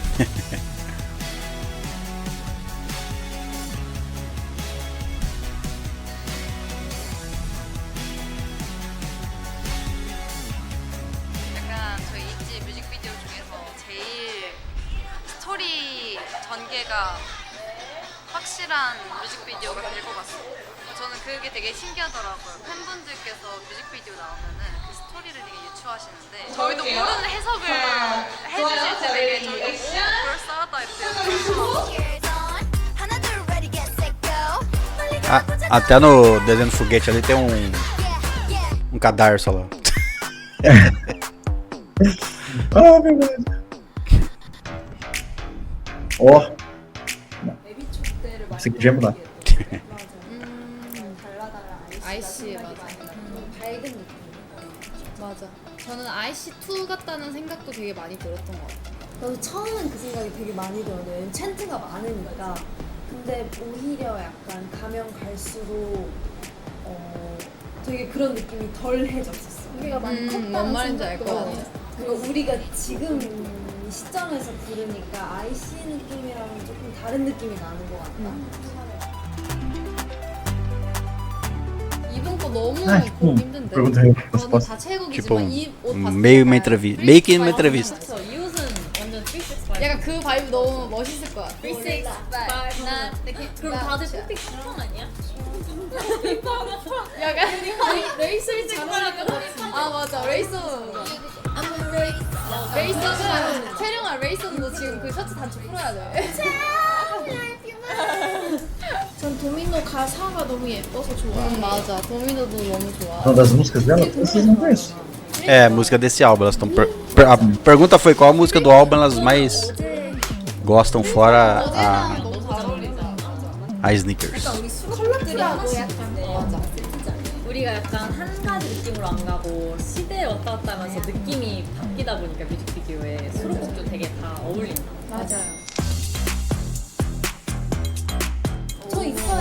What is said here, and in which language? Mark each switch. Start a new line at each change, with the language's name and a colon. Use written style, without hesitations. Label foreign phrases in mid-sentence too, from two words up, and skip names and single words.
Korean: 약간 저희 있지 뮤직비디오 중에서 제일 스토리 전개가 확실한 뮤직비디오가 될 것 같아요. 저는 그게 되게 신기하더라고요. 팬분들께서 뮤직비디오 나오면은 그 스토리를 되게 유추하시는데 저희도 모르는 해석을 해주실 때 되게 저희도 오 그럴싸하다 이렇게
English: Years on.
Korean: 하나 둘
English: ready get set go.
Korean: 빨리 Ah, 가보자.
Portuguese: até no desenho do foguete ali tem um cadarço lá. Ah, verdade. Ó. Esse aqui já ia mudar.
Korean: 아이씨 맞아. 밝은 느낌. 맞아. 저는 IC2 같다는 생각도 되게 많이 들었던 것 같아요. 저도 처음엔 그 생각이 되게 많이 들었는데 왜냐면 챈트가 많으니까. 근데 오히려 약간 가면 갈수록 되게 그런 느낌이 덜해졌었어. 우리가 많이 컸다는 뭔 말인지 알 생각도 것 많이 같아. 했어. 그리고 우리가 지금 이 시점에서 부르니까 IC 느낌이랑은 조금 다른 느낌이 나는 것 같다. 이번 거 너무
Portuguese: Ah, tipo,
Korean: 보기 힘든데.
Portuguese: pergunta aí,
Korean: 저는
Portuguese: resposta.
Korean: 다 최애곡이지만
Portuguese: Tipo,
Korean: 이옷 봤을
Portuguese: meio
Korean: 때
Portuguese: uma
Korean: 약간
Portuguese: entrevista. Meio que uma entrevista.
Korean: 그쵸. 이 옷은 완전 365. 약간 그 바이브 너무 멋있을 것 같아. 365. 그럼 다들 뽀삐 슈퍼 아니야? 약간 레이스를 잘하니까 아 맞아 레이서 레이서는 채령아 레이서도 지금 그 셔츠 단추 풀어야 돼. 전 도미노 가사가 너무 예뻐서 좋아해요. 맞아 도미노도 너무 좋아.
Portuguese: Uma das músicas dela, vocês não conhecem. É, música desse álbum. Elas estão. A pergunta foi qual a música do álbum elas mais gostam fora
Korean: 너무 잘 어울리잖아.
Portuguese: a Sneakers.
Korean: 컬러들이 하나씩 맞아. 우리가 약간 한 가지 느낌으로 안 가고 시대에 왔다 갔다 하면서 느낌이 바뀌다 보니까 뮤직비디오에 수록곡도 되게 다 어울린다. 맞아요. 저 있어요.